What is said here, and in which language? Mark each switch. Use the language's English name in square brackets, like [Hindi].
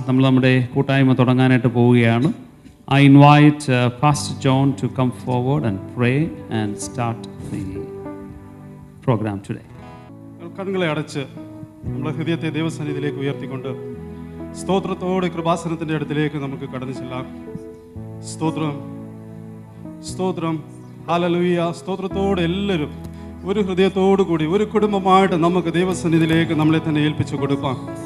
[Malayalam] നമ്മൾ നമ്മുടെ കൂട്ടായ്മ തുടങ്ങാനായിട്ട് പോവുകയാണ്. [English] I invite Pastor John to come forward and pray and start the program today. [Malayalam] കണ്ണുകളെ അടച്ച് നമ്മുടെ ഹൃദയത്തെ ദൈവസന്നിധിയിലേക്ക് ഉയർത്തിക്കൊണ്ട് സ്തോത്രത്തോടെ കൃപാസനത്തിൻ്റെ അടുത്തിലേക്ക് നമുക്ക് കടന്നു ചെല്ലാം. സ്തോത്രം, സ്തോത്രം, ഹല്ലേലൂയ. സ്തോത്രത്തോടെ എല്ലാവരും ഒരു ഹൃദയത്തോടു കൂടി ഒരു കുടുംബമായിട്ട് നമുക്ക് ദൈവസന്നിധിയിലേക്ക് നമ്മളെ തന്നെ ഏൽപ്പിച്ചു കൊടുക്കാം.